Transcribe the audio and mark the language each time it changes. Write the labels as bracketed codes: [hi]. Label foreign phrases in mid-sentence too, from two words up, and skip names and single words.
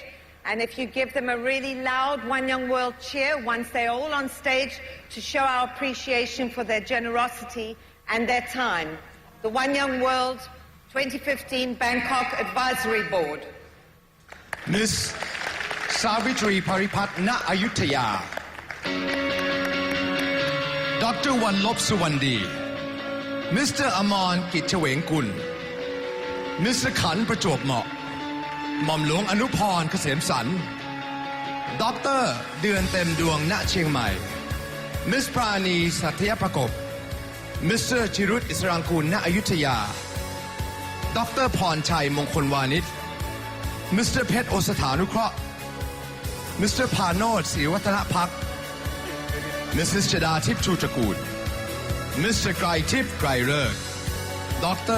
[en] And if you give them a really loud One Young World cheer once they're all on stage to show our appreciation for their generosity and their time. The One Young World 2015 Bangkok Advisory Board. Miss Savitri Paripat Na Ayutthaya, Dr. Wanlop Suwandi, Mr. Aman Kitchawengkul, Mr. Khan Prachop Mok, [th] หม่อมหลวงอนุพรเกษมสันต์ดร. เดือนเต็มดวงณเชียงใหม่มิสปราณีสัตยประกบมิสเตอร์จิรุตอิสรางกูลณอยุธยาดร. พรชัยมงคลวานิชมิสเตอร์เพชรโอสถานุเคราะห์มิสเตอร์พาโนชศรีวัฒนพักมิสซิสชดาทิพย์ชูตระกูลมิสเตอร์ไกรทิพย์ไกรเลิศดร.